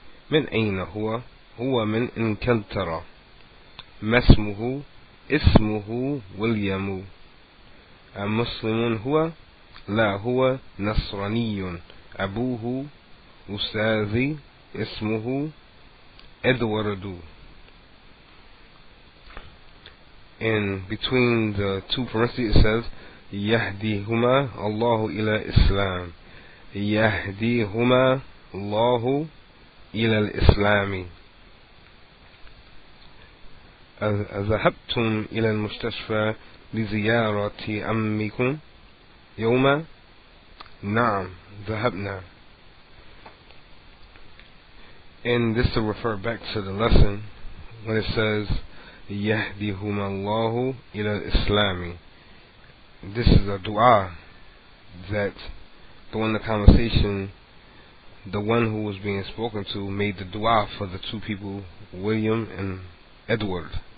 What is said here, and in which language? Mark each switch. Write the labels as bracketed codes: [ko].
[ar] من أين هو؟ هو من إنجلترا. ما اسمه؟ اسمه ويليام. مسلم هو؟ لا، هو نصراني. أبوه أستاذي، اسمه إدوارد. [en] In between the two parentheses it says [ar] يهديهما الله إلى الإسلام. يهديهما الله إلى الإسلام. ذهبتم إلى المستشفى لزيارة عمكم يوما؟ نعم، ذهبنا. [en] And this to refer back to the lesson when it says [ar] يهديهما الله إلى الإسلام. [en] This is a dua that during the conversation, the one who was being spoken to made the dua for the two people, William and Edward.